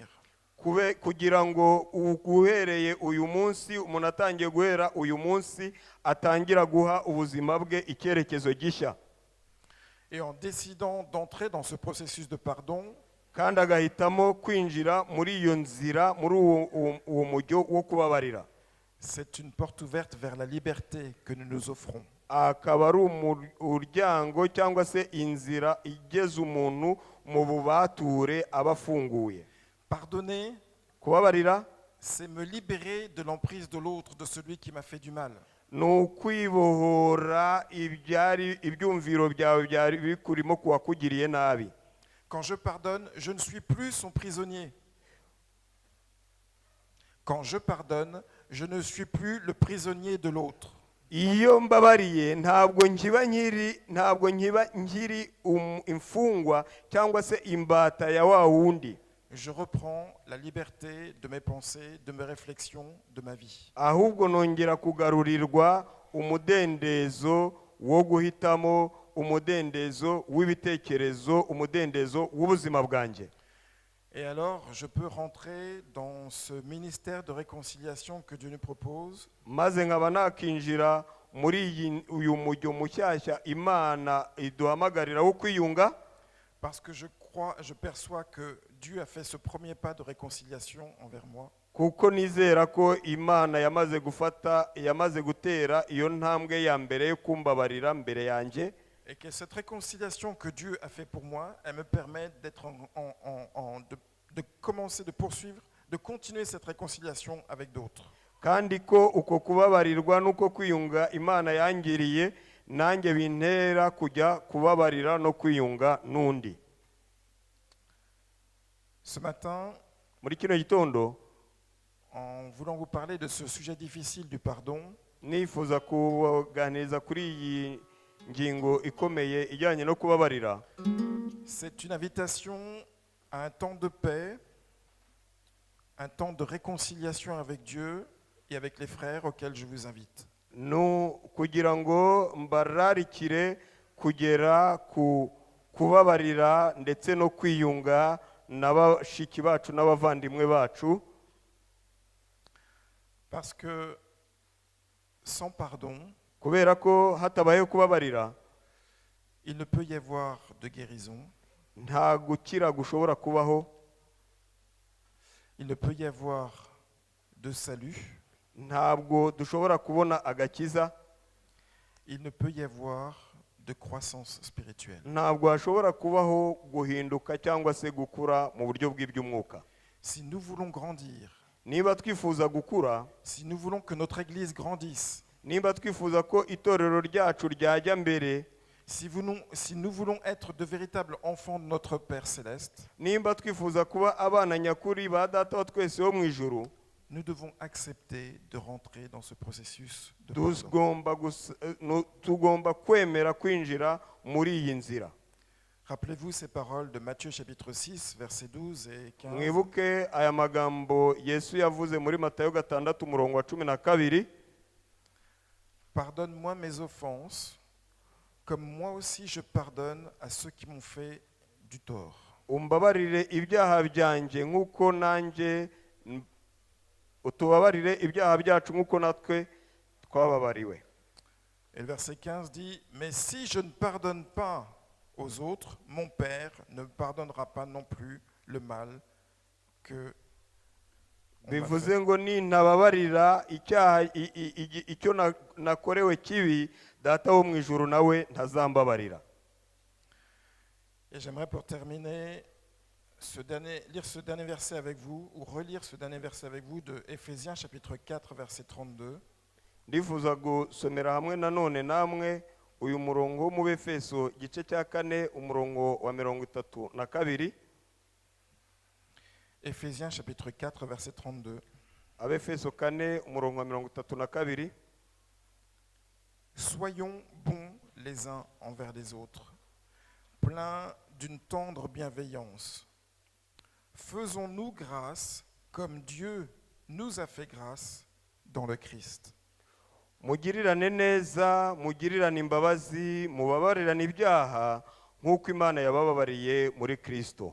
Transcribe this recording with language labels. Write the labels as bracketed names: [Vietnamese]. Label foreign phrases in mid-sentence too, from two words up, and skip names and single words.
[Kinyarwanda] kugira ngo uhereye uyu munsi, umuntu atangiye guhera uyu munsi atangira guha ubuzima bwe icyerekezo gishya. [French] Et en décidant d'entrer dans ce processus de pardon, [Kinyarwanda] Kandi agahitamo kwinjira muri iyo nzira, muri uwo mujyo wo kubabarira. [French] c'est une porte ouverte vers la liberté que nous nous offrons. [Kinyarwanda] Akaba ari umuryango cyangwa se inzira igeze umuntu mu bubature aba afunguye. [French] Pardonner, [Kinyarwanda] Kubabarira [French] c'est me libérer de l'emprise de l'autre, de celui qui m'a fait du mal. [Kinyarwanda] ni ukwibohora ibyumviro byawe byari bikurimo kuwakugiriye nabi. [French] Quand je pardonne, je ne suis plus son prisonnier. Quand je pardonne, je ne suis plus le prisonnier de l'autre. [Kinyarwanda] Iyo mbabariye ntabwo nkiba nkiri imfungwa cyangwa se imbata ya wa wundi. [French] Je reprends la liberté de mes pensées, de mes réflexions, de ma vie. [Kinyarwanda] Ahubwo nongera kugarurirwa umudendezo wo guhitamo umudendezo w'ibitekerezo, umudendezo w'ubuzima bwanjye. [French] Et alors, je peux rentrer dans ce ministère de réconciliation que Dieu nous propose, [Kinyarwanda] maze nkaba nakinjira muri uyu mujyo mushyashya Imana iduhamagarira wo kwiyunga, [French] parce que je perçois que Dieu a fait ce premier pas de réconciliation envers moi. [Kinyarwanda] kuko nizera ko Imana yamaze gutera iyo ntambwe ya mbere yo kumbabarira mbere yanjye. [French] Et que cette réconciliation que Dieu a fait pour moi, elle me permet d'être de commencer, de poursuivre, de continuer cette réconciliation avec d'autres. [Kinyarwanda] kandi ko uko kubabarirwa n'uko kwiyunga Imana yangiriye nanjye bintera kujya kubabarira no kwiyunga n'undi. [French] Ce matin, [Kinyarwanda] Muri kino gitondo [French] en voulant vous parler de ce sujet difficile du pardon, [Kinyarwanda] nifuza kuganiriza kuri iyi ngingo ikomeye ijyanye no kubabarira. [French] c'est une invitation à un temps de paix, un temps de réconciliation avec Dieu et avec les frères auxquels je vous invite. [Kinyarwanda] Kugira ngo mbararikire kugera ku kubabarira ndetse no kwiyunga n'abashiki bacu n'abavandimwe bacu. [French] Parce que sans pardon, [Kinyarwanda] Kubera ko hatabayeho kubabarira, [French] il ne peut y avoir de guérison, [Kinyarwanda] nta gukira gushobora kubaho, [French] il ne peut y avoir de salut, [Kinyarwanda] ntabwo dushobora kubona agakiza, [French] il ne peut y avoir de croissance spirituelle. [Kinyarwanda] ntabwo hashobora kubaho guhinduka cyangwa se gukura mu buryo bw'iby'umwuka. [French] Si nous voulons grandir, [Kinyarwanda] Niba twifuza gukura, [French] si nous voulons que notre Église grandisse, [Kinyarwanda] niba twifuza ko itorero ryacu ryajya mbere, [French] si nous voulons être de véritables enfants de notre Père Céleste, [Kinyarwanda] nimba twifuza kuba abana nyakuri ba data wa twese wo mu ijuru, [French] nous devons accepter de rentrer dans ce processus de pardon. [Kinyarwanda] tugomba kwemera kwinjira muri iyi nzira. [French] Rappelez-vous ces paroles de Matthieu chapitre 6, versets 12 et 15. [Kinyarwanda] Mwibuke aya magambo Yesu yavuze muri Matayo 6:12. [French] Pardonne-moi mes offenses, comme moi aussi je pardonne à ceux qui m'ont fait du tort. [Kinyarwanda] Umbabarire ibyaha byanjye nk'uko nanjye utubabarire ibyaha byacu nk'uko natwe twababariwe. [French] Et le verset 15 dit, mais si je ne pardonne pas aux autres, mon Père ne me pardonnera pas non plus le mal que on m'a [Kinyarwanda] Bivuze [French] fait. [Kinyarwanda] ngo nintababarira icyo nakorewe kibi, data wo mu ijuru nawe ntazambabarira. [French] Et j'aimerais pour terminer lire ce dernier verset avec vous, ou relire ce dernier verset avec vous de Éphésiens chapitre 4, verset 32. [Kinyarwanda] Ndifuza gusomera hamwe nanone namwe uyu murongo wo mu Befeso igice cya 4 umurongo wa 32. [French] Éphésiens chapitre 4, verset 32. [Kinyarwanda] Abefeso 4 umurongo wa 32. [French] Soyons bons les uns envers les autres, pleins d'une tendre bienveillance. Faisons-nous grâce comme Dieu nous a fait grâce dans le Christ. [Kinyarwanda] Mugirirane neza, mugirirane imbabazi, mubabarirane ibyaha nk'uko Imana yabababariye muri Kristo.